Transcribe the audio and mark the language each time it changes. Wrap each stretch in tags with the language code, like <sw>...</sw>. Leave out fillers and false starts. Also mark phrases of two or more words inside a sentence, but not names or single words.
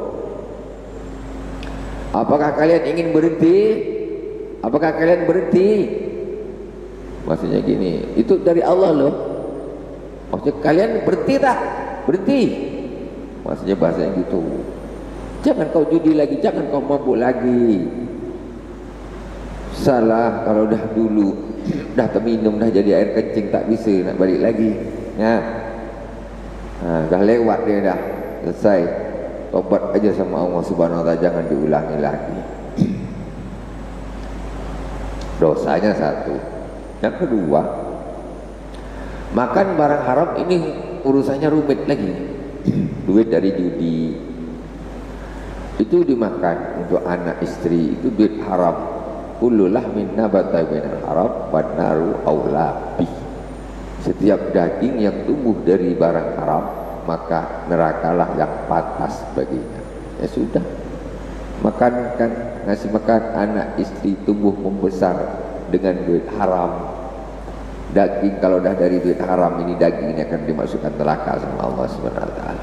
<id>Apakah kalian ingin berhenti? Apakah kalian berhenti? Maksudnya gini, itu dari Allah loh. Maksudnya kalian berhenti tak? Berhenti. Maksudnya bahasanya gitu. Jangan kau judi lagi, jangan kau mabuk lagi. Salah kalau dah dulu, dah terminum, dah jadi air kencing, tak bisa nak balik lagi. Ya. Dah lewat dia dah, selesai. Tobat aja sama Allah</id> <ar>سبحانه وتعالى,</ar> <id>jangan diulangi lagi. Dosanya satu. Yang kedua, makan barang haram ini urusannya rumit lagi. Duit dari judi itu dimakan untuk anak istri, itu duit haram.</id> <ar>كل لحم نبت من الحرام والنار أولى به.</ar> <id>Setiap daging yang tumbuh dari barang haram, maka nerakalah yang pantas baginya. Ya sudah, makankan, ngasih makan anak istri tumbuh membesar dengan duit haram. Daging kalau dah dari duit haram ini, daging ini akan dimasukkan neraka sama Allah</id> <ar>سبحانه وتعالى.</ar>